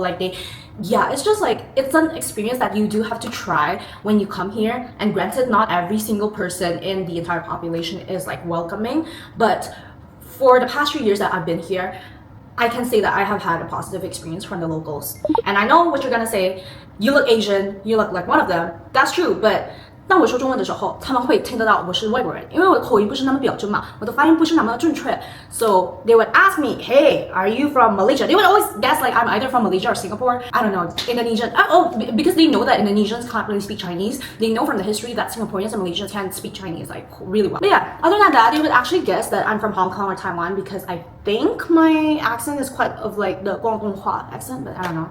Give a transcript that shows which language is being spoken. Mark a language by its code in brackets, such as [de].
[en] Like yeah, it's just like, it's an experience that you do have to try when you come here. And granted, not every single person in the entire population is like welcoming, but for the past 3 years that I've been here, I can say that I have had a positive experience from the locals. And I know what you're gonna say, you look Asian, you look like one of them. That's true, but [zh] 当我说中文的时候，他们会听得到我是外国人，因为我的口音不是那么标准嘛，我的发音不是那么准确。 [en] So they would ask me, "Hey, are you from Malaysia?" They would always guess like I'm either from Malaysia or Singapore. I don't know, Indonesian. Oh, because they know that Indonesians can't really speak Chinese. They know from the history that Singaporeans and Malaysians can speak Chinese like really well. But yeah, other than that, they would actually guess that I'm from Hong Kong or Taiwan because I think my accent is quite of like the Guangdonghua accent, but I don't know.